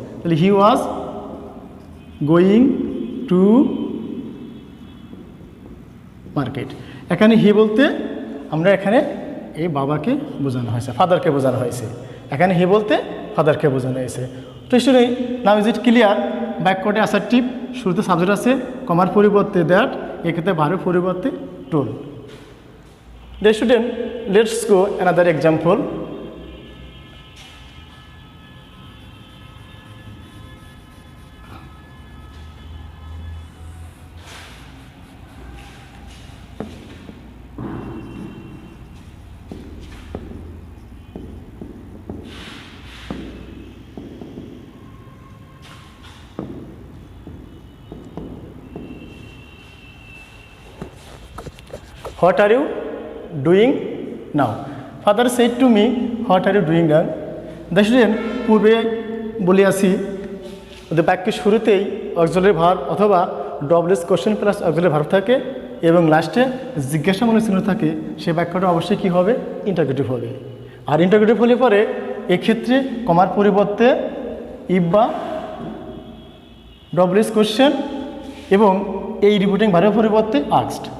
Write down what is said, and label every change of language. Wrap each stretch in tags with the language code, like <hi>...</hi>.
<bn>তাহলে</bn> <en>He was going to market.</en> <bn>এখানে হি বলতে আমরা এখানে এই বাবাকে বোঝানো হয়েছে, ফাদারকে বোঝানো হয়েছে। এখানে হি বলতে ফাদারকে বোঝানো হয়েছে। তো student,</bn> <en>Now is it clear?</en> <bn>বাক্যটি অ্যাসার্টিভ, শুরুতে সাবজেক্ট আছে, কমার পরিবর্তে দ্যাট, এক্ষেত্রে ভার্বের পরিবর্তে toll.</bn> <en>Dear student, let's go another example. What are you doing now? Father said to me, what are you doing now?</en> <bn>The student, পূর্বে বলে আসি ওদের বাক্যের শুরুতেই অক্সিলারি ভার্ব অথবা ডবলএস কোশ্চেন প্লাস অক্সিলারি ভার্ব থাকে এবং লাস্টে জিজ্ঞাসামূলক চিহ্ন থাকে, সেই বাক্যটা অবশ্যই কী হবে? ইন্টারোগেটিভ হবে। আর ইন্টারোগেটিভ হলে পরে এক্ষেত্রে কমার পরিবর্তে ইফ বা ডবলএস কোশ্চেন এবং এই রিপিটিং ভার্বের পরিবর্তে আস্কড।</bn>